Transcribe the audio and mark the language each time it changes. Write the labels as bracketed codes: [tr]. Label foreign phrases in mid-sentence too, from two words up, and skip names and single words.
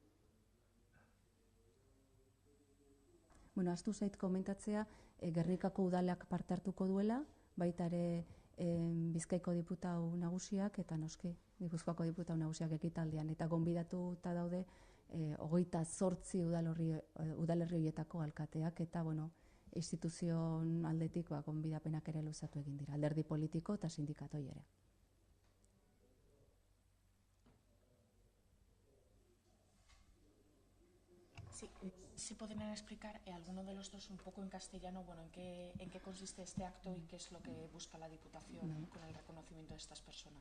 [eu] Bueno, ahaztu zait komentatzea, Gernikako udalak parte hartuko duela, baita ere Bizkaiko diputatu nagusiak eta noski Gipuzkoako diputatu nagusiak ekitaldian. Eta gonbidatuta daude 28 udalerri horietako alkateak eta instituzion aldetik gonbidapenak ere luzatu egin dira, alderdi politiko eta sindikatoi ere. [es] Sí, si podrían explicar alguno de los dos un poco en castellano, en qué consiste este acto y qué es lo que busca la Diputación con el reconocimiento de estas personas.